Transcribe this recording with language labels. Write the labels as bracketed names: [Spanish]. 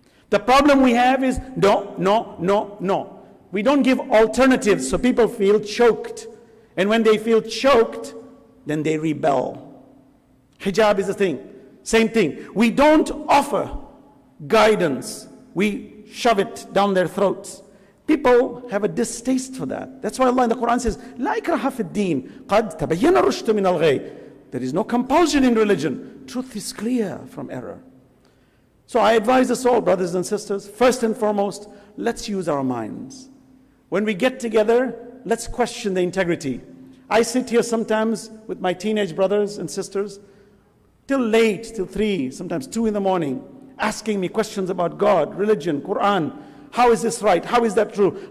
[English] The problem we have is, no, no, no, no. We don't give alternatives, so people feel choked. And when they feel choked, then they rebel. Hijab is the thing. Same thing. We don't offer guidance. We shove it down their throats. People have a distaste for that. That's why Allah in the Quran says, [Arabic] لا إكراه في الدين قد تبين الرشد من الغي. [English] There is no compulsion in religion. Truth is clear from error. So I advise us all, brothers and sisters, first and foremost, let's use our minds. When we get together, let's question the integrity. I sit here sometimes with my teenage brothers and sisters till late, till 3, sometimes 2 in the morning, asking me questions about God, religion, Quran. How is this right? How is that true?